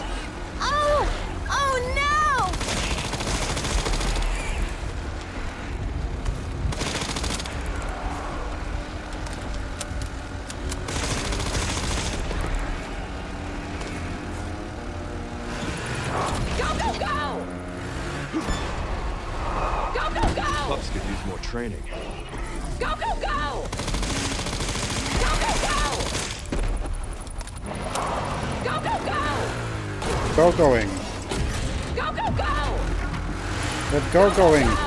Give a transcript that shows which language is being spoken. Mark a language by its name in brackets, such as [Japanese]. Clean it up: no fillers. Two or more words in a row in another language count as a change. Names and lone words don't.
[English] Oh! Oh no! Go, go, go! Go, go, go! Pups could use more training. Go, go, go! Go, go, go! Go, go, go! Go going. Go, go, go! Let go going.